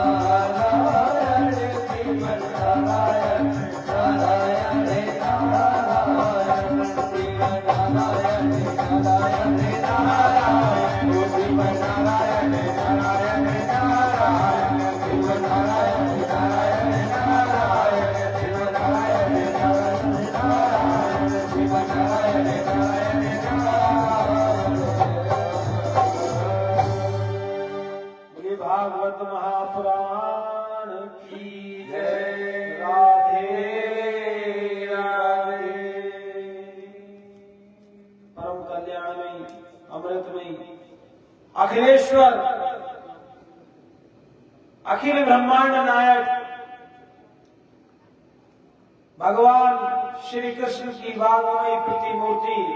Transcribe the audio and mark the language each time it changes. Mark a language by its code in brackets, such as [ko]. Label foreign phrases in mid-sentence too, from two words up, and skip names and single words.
[hi] नारायण श्रीमन नारायण नारायण नारायण, श्रीमन नारायण नारायण नारायण, ओ श्रीमन नारायण नारायण नारायण, श्रीमन नारायण नारायण नारायण, श्रीमन नारायण नारायण नारायण, श्रीमन नारायण नारायण नारायण। बोलिए भागवत महापुराण की जय। राधे राधे। परम कल्याणमयी अमृतमयी अखिलेश्वर अखिल ब्रह्मांड नायक भगवान श्री कृष्ण की वाग्मयी प्रतिमूर्ति